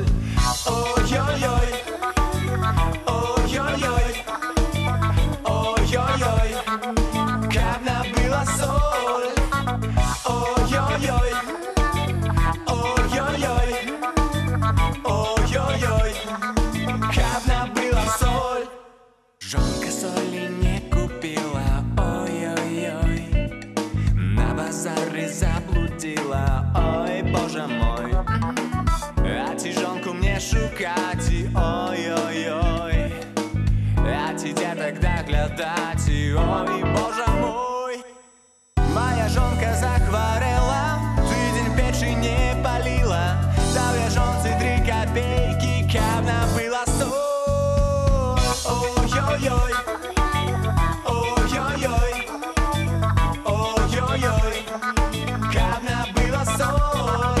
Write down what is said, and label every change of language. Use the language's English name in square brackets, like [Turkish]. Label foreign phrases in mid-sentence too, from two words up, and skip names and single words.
[Belarusian] Ой-ой-ой, ой-ой-ой, ой-ой-ой, каб набыла соль. Ой-ой-ой, ой-ой-ой, ой-ой-ой, каб набыла соль. [Russian] Жонка соли не купила, ой-ой-ой, на базаре заблудила, ой, боже мой. [Ukrainian] А ти жонку мне шукать, ой-ой-ой, а ти де тогда глядать, ой, боже мой. [Belarusian] Моя жонка захварэла, тыдзень печы не паліла, даў я жонцы 3 копейкі, каб набыла соль. Ой-ой-ой, ой-ой-ой, ой-ой-ой, каб набыла соль.